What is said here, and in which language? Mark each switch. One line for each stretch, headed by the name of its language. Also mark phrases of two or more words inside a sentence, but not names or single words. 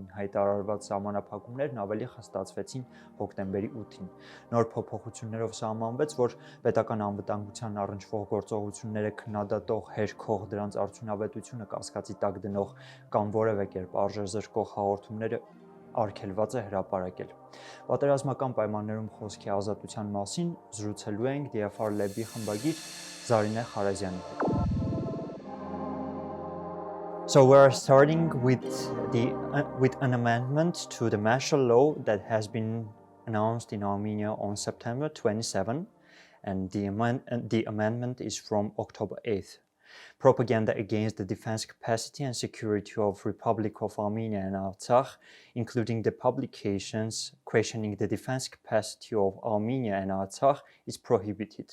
Armenian: հայտարարված սահմանափակումներն ավելի խստացվեցին հոկտեմբերի 8-ին։ Նոր փոփոխություններով սահմանվեց, որ պետական անվտանգության առնչվող գործողությունները քննադատող, հերքող, դրանց արդյունավետությունը կասկածի տակ դնող կամ որևէ կերպ արժեզրկող հաղորդումները արգելված է հրապարակել։ Պատերազմական պայմաններում խոսքի ազատության մասին զրուցելու ենք DFRLab-ի խմբագիր Zarine Kharaziani հետ։
English: So we're starting with an amendment to the martial law that has been announced in Armenia on September 27, and the amendment is from October 8th. Propaganda against the defense capacity and security of Republic of Armenia and Artsakh, including the publications questioning the defense capacity of Armenia and Artsakh, is prohibited.